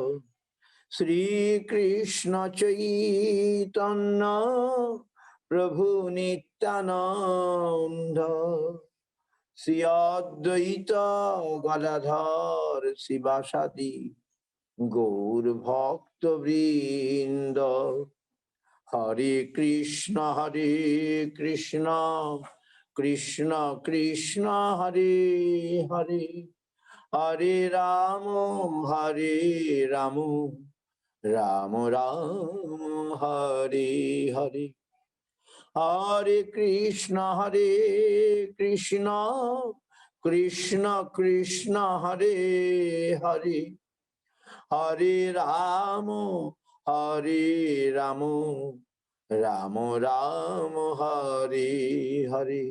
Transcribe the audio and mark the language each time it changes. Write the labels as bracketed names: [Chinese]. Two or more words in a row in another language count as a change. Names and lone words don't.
[Sanskrit] শ্রীকৃষ্ণ চৈতন্য প্রভু নিত্যানন্দ শ্রী অদ্বৈত গদাধর শিবাসাদি গৌর ভক্ত বৃন্দ। হরে কৃষ্ণ Krishna Krishna Hare Hare, Hare Rama Rama Rama Hare Hare. Hare Krishna Krishna Krishna Hare Hare, Hare Rama Rama Rama Hare Hare.